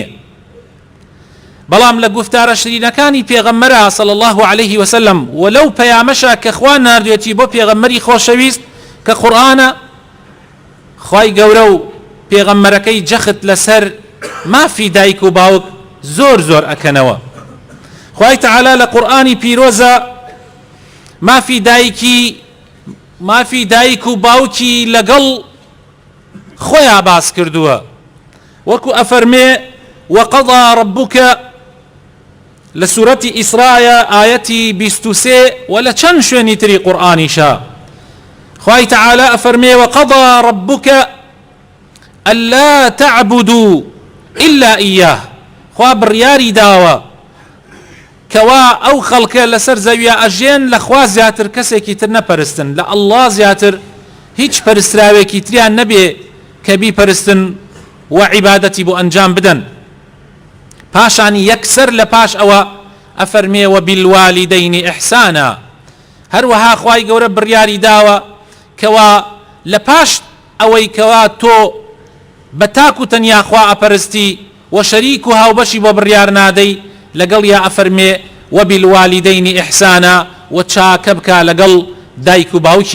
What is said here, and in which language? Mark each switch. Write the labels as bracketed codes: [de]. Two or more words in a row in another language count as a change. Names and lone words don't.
[ckb] بەڵام لە گفتارە شرینەکانی پێغەمبەرە [ar] صلی الله عليه وسلم [ckb] و لەو پەیامەشە کە خوا ناردوێتی بۆ پێغەمبەری خۆشەویست کە قورئانە، خوای گەورە و پێغەمبەرەکەی جەخت لەسەر مافی دایک و باوک زۆر زۆر ئەکەنەوە. خوای تەعالی لە قورئانی پیرۆزە مافی دایک و باوکی لەگەڵ خۆیان باس کردووە، وەکو ئەفەرمێ [ar] وقضى ربك [ckb] لە سوورەتی ئیسرایە ئایەتی 23 و لە چەند شوێنی تری قورئانیشە خوای تەعالی ئەفەرمێ [ar] وقضى ربك ألا تعبدوا إلا إياه. [ckb] خوا بڕیاری داوە کەوا ئەو خەڵکە لەسەر زەویە ئەژێن لە خوا زیاتر کەسێکی تر نەپەرستن، لە ئەڵڵا زیاتر هیچ پەرستراوێکی تریان نەبێ کە بیپەرستن و عیبادەتی بۆ ئەنجام بدەن. پاشانی یەکسەر لە پاش ئەوە ئەفەرمێ [ar] وبالوالدين إحسانا [ckb] هەروەها خوای گەورە بڕیاری داوە کەوا لە پاش ئەوەی کەوا تۆ بە تاک و تەنیا خوا ئەپەرستی و شەریک و هاوبەشی بۆ بڕیار نادەی لەگەڵ یا ئەفەرمێ [ar] وبالوالدين إحسانا [ckb] و چاکە بکە لەگەڵ دایک و باوکیە.